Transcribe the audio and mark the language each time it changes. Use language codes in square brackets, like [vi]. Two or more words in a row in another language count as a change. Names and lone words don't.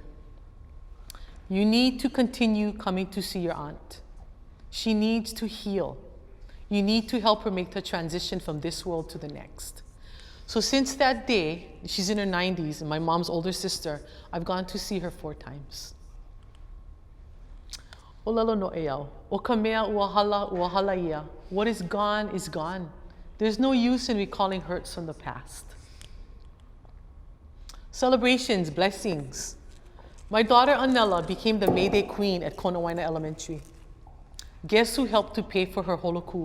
[en] You need to continue coming to see your aunt. She needs to heal. You need to help her make the transition from this world to the next. So since that day, she's in her 90s, and my mom's older sister, I've gone to see her 4 times. [haw] Olelo no eau. O ka mea ua hala ia. [en] What is gone is gone. There's no use in recalling hurts from the past. Celebrations, blessings. My daughter Anela became the May Day Queen at Konawaina Elementary. Guess who helped to pay for her holoku?